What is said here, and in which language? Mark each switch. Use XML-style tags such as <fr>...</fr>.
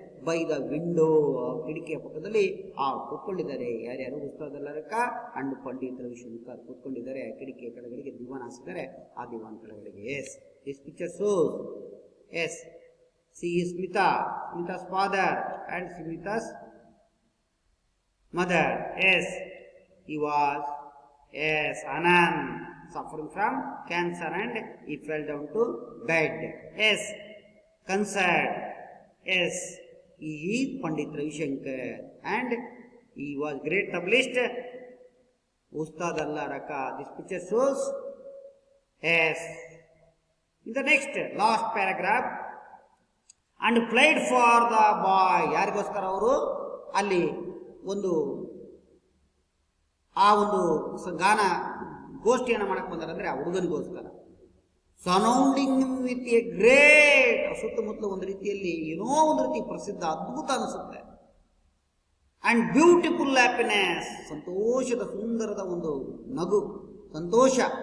<en>by the window,</en> <kn>ಕಿಟಕಿಯ ಪಕ್ಕದಲ್ಲಿ ಕುತ್ಕೊಂಡಿದ್ದಾರೆ. ಯಾರ್ಯಾರು? ಉಸ್ತಾದ್ ಅಲ್ಲಾರಕ ಅಂಡ್ ಪಂಡಿತ್ ರವಿಶಂಕರ್ ಕುತ್ಕೊಂಡಿದ್ದಾರೆ. ಕಿಟಕಿಯ ಕೆಳಗಡೆಗೆ ದಿವಾನ್ ಹಾಸಿದ್ದಾರೆ, ಆ ದಿವಾನ್ ಕೆಳಗಡೆಗೆ.</kn> <en>Yes, this picture shows S C Smita's father and Smita's mother. Yes, he was Anand, suffering from cancer and he fell down to bed. Yes, concert. Yes, he is Pandit Ravishankar and he was great tableist Ustad Allaraka. This picture shows. Yes, in the next last paragraph, and played for the boy.</en> <kn>ಯಾರಿಗೋಸ್ಕರ ಅವರು ಅಲ್ಲಿ ಒಂದು ಆ ಒಂದು ಗಾನ ಗೋಷ್ಠಿಯನ್ನು ಮಾಡಕ್ಕೆ ಬಂದಾರಂದ್ರೆ ಆ ಹುಡುಗನಿಗೋಸ್ಕರ.</kn> <en>surrounding with a great,</en> <kn>ಸುತ್ತಮುತ್ತಲು ಒಂದು ರೀತಿಯಲ್ಲಿ ಏನೋ ಒಂದು ರೀತಿ ಪ್ರಸಿದ್ಧ ಅದ್ಭುತ ಅನಿಸುತ್ತೆ.</kn> <en>and beautiful happiness,</en> <kn>ಸಂತೋಷದ ಸುಂದರದ ಒಂದು ನಗು, ಸಂತೋಷ.</kn>